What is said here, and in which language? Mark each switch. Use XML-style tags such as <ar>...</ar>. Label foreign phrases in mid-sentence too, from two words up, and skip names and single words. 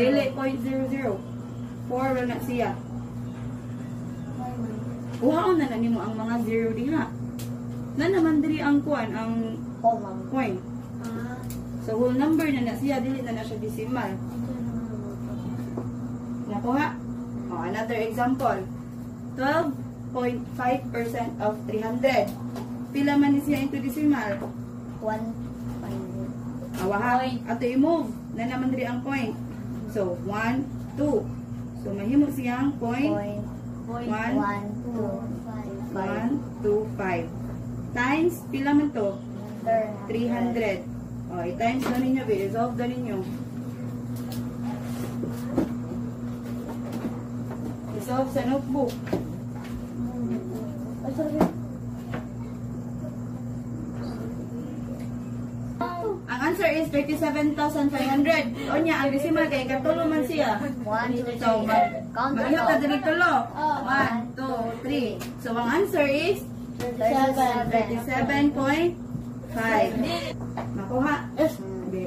<ceb>Dili, 0.00. 4 na siya. Uhaon na nimo ang mga 0 diha. Na naman diri ang kuan, ang coin. So,</ceb> <en>whole number</en> <ceb>na siya, dili na siya decimal. Nakuha?</ceb> <en>Another example. 12.5% of 300.</en> <ceb>Pila man ni siya into decimal? 1. Awaha. Ato i-move. Na naman diri ang point. So, 1, 2. So, mahimo siyang point. 1, 2, 5. Times, pila man to? 300. I-times na ninyo. I-resolve na ninyo. Resolve sa notebook. Ang answer is 37,500. O niya, ang decimal kay katulo man siya. 1, 2, 3. So, mag-iyo ka diri tulo. 1, 2, 3. So, ang answer is 37.5. Nakuha?</ceb>